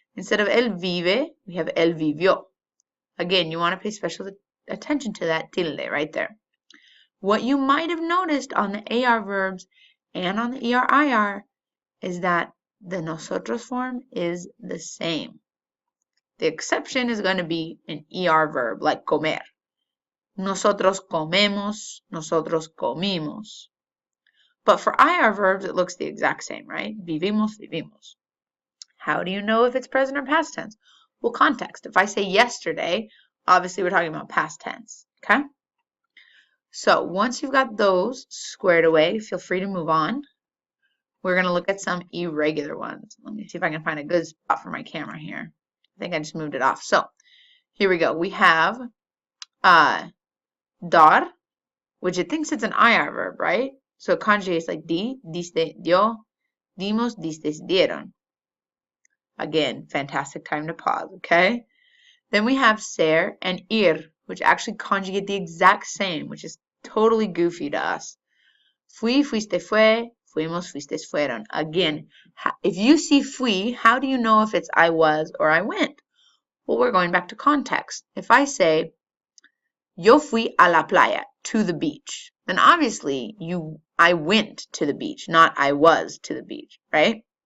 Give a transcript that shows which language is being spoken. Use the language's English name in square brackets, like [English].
[English] Instead of [Spanish] él vive, [English] we have [Spanish] él vivió. [English] Again, you want to pay special attention to that tilde right there. What you might have noticed on the AR verbs and on the ER-IR is that the nosotros form is the same. The exception is going to be an ER verb like comer. [Spanish] Nosotros comemos, nosotros comimos. [English] But for IR verbs, it looks the exact same, right? [Spanish] Vivimos, vivimos. [English] How do you know if it's present or past tense? Well, context. If I say yesterday, obviously we're talking about past tense, okay? So once you've got those squared away, feel free to move on. We're going to look at some irregular ones. Let me see if I can find a good spot for my camera here. I think I just moved it off. So here we go. We have dar, which it thinks it's an IR verb, right? So it conjugates like [Spanish] di, diste, dio, dimos, distes, dieron. [English] Again, fantastic time to pause, okay? Then we have ser and ir, which actually conjugate the exact same, which is totally goofy to us. [Spanish] Fui, fuiste, fue, fuimos, fuistes, fueron. [English] Again, if you see fui, how do you know if it's I was or I went? Well, we're going back to context. If I say, [Spanish] yo fui a la playa, [English] to the beach, then obviously I went to the beach, not I was to the beach, right?